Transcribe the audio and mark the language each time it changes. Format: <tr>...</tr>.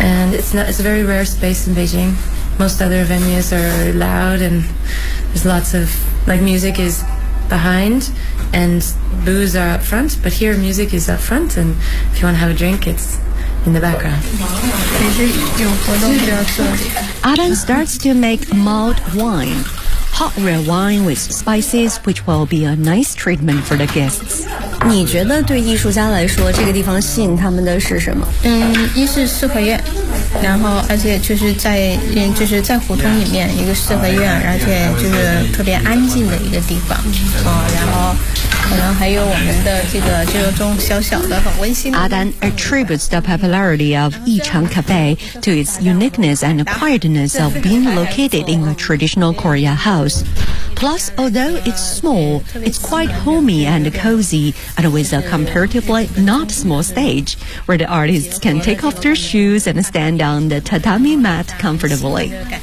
<en>and it's a very rare space in Beijing most other venues are loud and there's lots of like music is behind and booze are up front but here music is up front and if you want to have a drink it's in the background Adan starts to make mulled wine hot red wine with spices which will be a nice treatment for the guests</en> <zh>你觉得对艺术家来说这个地方吸引他们的是什么嗯一是四合院然后而且就是在就是在胡同里面一个四合院而且就是特别安静的一个地方、哦、然后可能还有我们的这个就是种小小的很温馨的</zh> <en>Adan attributes the popularity of Yichang Cafe to its uniqueness and quietness of being located in a traditional Korea house plus although it's small it's quite homey and cozyand with a comparatively not small stage where the artists can take off their shoes and stand on the tatami mat comfortably.</en>